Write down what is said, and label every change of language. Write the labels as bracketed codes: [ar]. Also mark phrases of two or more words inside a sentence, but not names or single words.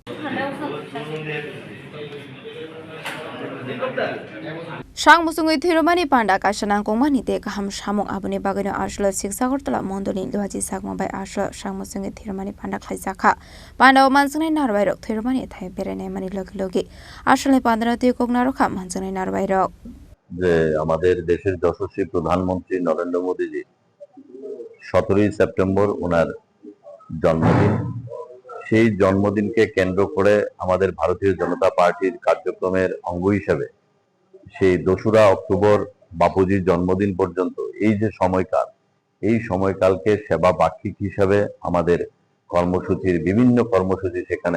[trp] Mwchungwi Thwi Rwmani Panda Khlaijakha te kaham samung abuni bagano Arsala 6 Agartala Mandalni Luhaji Sakma by Arsala Mwchungwi Thwi Rwmani Panda Khlaijakha Panda Manjakha Narwai Rok Thwi Rwmani Thai Berene Mani Logi Arsala Panda Te Koknarokha Manjakha Narwai Rok [bn] যে আমাদের দেশের যশস্বী প্রধানমন্ত্রী নরেন্দ্র মোদীজি 17ই সেপ্টেম্বর ওনার জন্মদিন সেই জন্মদিনকে কেন্দ্র করে আমাদের ভারতীয় জনতা পার্টির কার্যক্রমের অঙ্গ হিসেবে সেই 2রা অক্টোবর বাপুজির জন্মদিন পর্যন্ত এই যে সময়কাল এই সময়কালকে সেবা বাক্ষিক হিসাবে আমাদের কর্মসূচির বিভিন্ন কর্মসূচি সেখানে